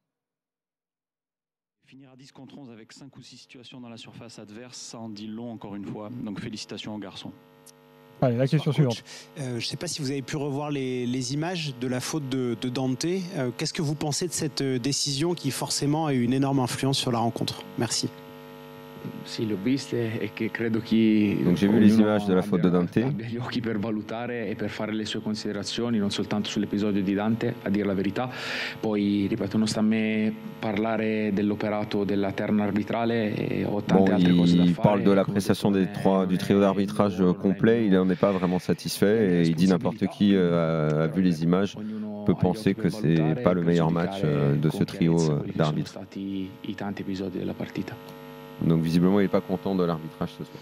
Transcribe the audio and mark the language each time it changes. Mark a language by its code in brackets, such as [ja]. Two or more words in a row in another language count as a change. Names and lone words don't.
[fr] Finir à 10 contre 11 avec 5 ou 6 situations dans la surface adverse, ça en dit long encore une fois, donc félicitations aux garçons. Allez, la question suivante. Je ne sais pas si vous avez pu revoir les images de la faute de Dante. Qu'est-ce que vous pensez de cette décision qui forcément a eu une énorme influence sur la rencontre? Merci. [it] Sì, le ho viste e che credo [fr] Donc j'ai vu les images de la faute de Dante. [it] Abbia gli occhi per valutare e per fare le sue considerazioni, non soltanto sull'episodio di Dante, a dire la verità. Poi, ripeto, non sta a me parlare dell'operato della terna arbitrale e ho tante altre cose da fare. [fr] Il parle de la prestation du trio d'arbitrage complet, il n'en est pas vraiment satisfait et il dit n'importe qui a vu les images peut penser que c'est pas le meilleur match de ce trio d'arbitres. Donc visiblement, il n'est pas content de l'arbitrage ce soir.